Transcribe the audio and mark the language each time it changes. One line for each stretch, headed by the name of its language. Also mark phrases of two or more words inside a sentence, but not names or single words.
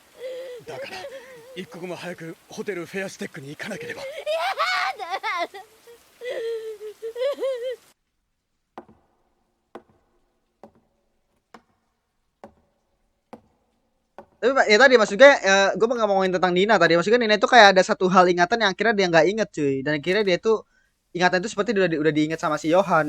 Japanese: だから一刻も早くホテルフェアステックに行かなければ。やだ。
Indonesian: Tapi Pak, ya tadi maksudnya gue nggak mau ngomongin tentang Nina tadi. Maksudnya Nina itu kayak ada satu hal ingatan yang akhirnya dia nggak inget cuy. Dan akhirnya dia tuh ingatan itu seperti udah diingat sama si Johan.